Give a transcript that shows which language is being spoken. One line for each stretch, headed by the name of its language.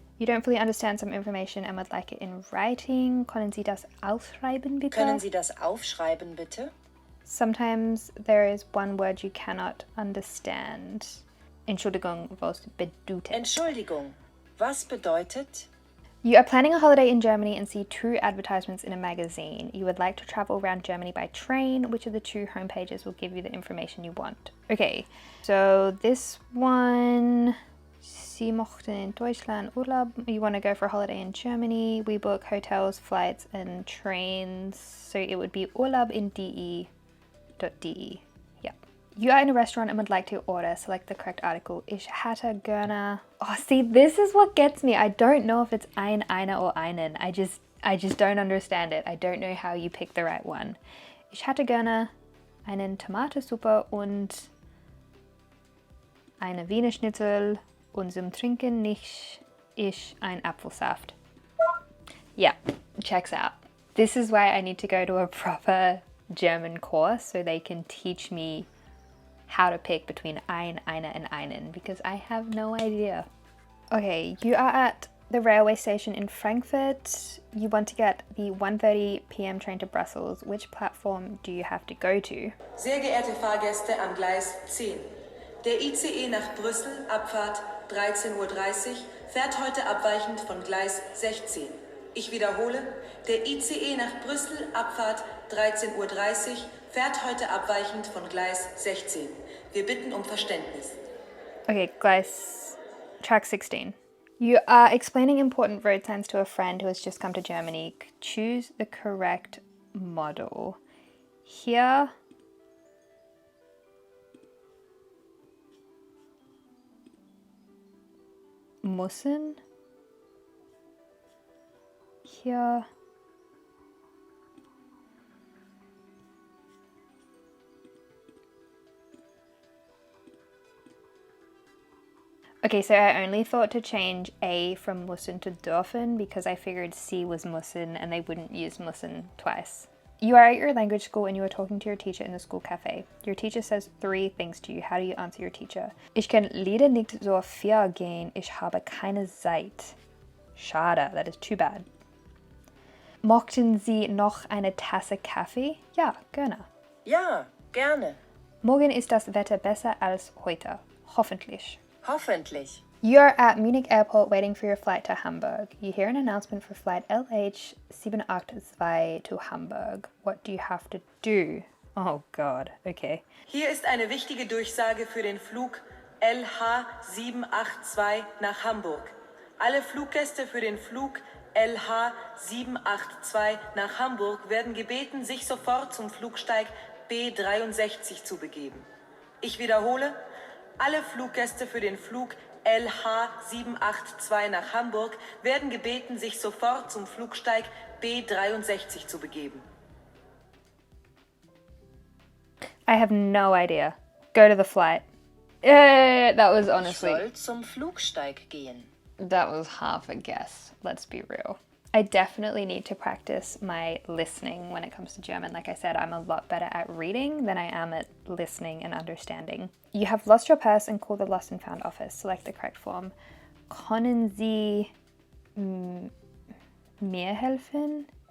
English: You don't fully understand some information and would like it in writing.
German: Können Sie das aufschreiben, bitte? Können Sie das aufschreiben, bitte?
English: Sometimes there is one word you cannot understand.
German: Entschuldigung, was bedeutet? Entschuldigung. Was bedeutet?
English: You are planning a holiday in Germany and see 2 advertisements in a magazine. You would like to travel around Germany by train. Which of the 2 homepages will give you the information you want? Okay, so this one...
German: Sie mochten in Deutschland Urlaub.
English: You want to go for a holiday in Germany. We book hotels, flights, and trains. So it would be Urlaub in de.de. Yeah. You are in a restaurant and would like to order. Select the correct article.
German: Ich hätte gerne...
English: Oh, see, this is what gets me. I don't know if it's eine or einen. I just don't understand it. I don't know how you pick the right one.
German: Ich hätte gerne einen Tomatensuppe und eine Wiener Schnitzel. Und zum Trinken nicht ich ein Apfelsaft.
English: Yeah, checks out. This is why I need to go to a proper German course so they can teach me how to pick between eine, and einen, because I have no idea. Okay, you are at the railway station in Frankfurt. You want to get the 1:30 p.m. train to Brussels. Which platform do you have to go to?
German: Sehr geehrte Fahrgäste am Gleis 10. Der ICE nach Brüssel, Abfahrt 13:30 Uhr, fährt heute abweichend von Gleis 16. Ich wiederhole, der ICE nach Brüssel, Abfahrt 13:30 Uhr, fährt heute abweichend von Gleis 16. Wir bitten um Verständnis.
English: Okay, track 16. You are explaining important road signs to a friend who has just come to Germany. Choose the correct model. Here...
German: müssen. Hier.
English: Okay, so I only thought to change A from müssen to dürfen because I figured C was müssen and they wouldn't use müssen twice. You are at your language school and you are talking to your teacher in the school cafe. Your teacher says 3 things to you. How do you answer your teacher?
German: Ich kann leider nicht so viel gehen. Ich habe keine Zeit. Schade,
English: that is too bad.
German: Mochten Sie noch eine Tasse Kaffee? Ja, gerne. Ja, gerne. Morgen ist das Wetter besser als heute. Hoffentlich. Hoffentlich.
English: You are at Munich Airport waiting for your flight to Hamburg. You hear an announcement for flight LH782 to Hamburg. What do you have to do? Oh God, okay.
German: Hier ist eine wichtige Durchsage für den Flug LH782 nach Hamburg. Alle Fluggäste für den Flug LH782 nach Hamburg werden gebeten, sich sofort zum Flugsteig B63 zu begeben. Ich wiederhole, alle Fluggäste für den Flug LH782 nach Hamburg werden gebeten, sich sofort zum Flugsteig B63 zu begeben.
English: I have no idea. Go to the flight. That was
German: Ich
English: honestly...
German: soll zum Flugsteig gehen.
English: That was half a guess, let's be real. I definitely need to practice my listening when it comes to German. Like I said, I'm a lot better at reading than I am at listening and understanding. You have lost your purse and call the lost and found office. Select the correct form.
German: Können Sie mir helfen?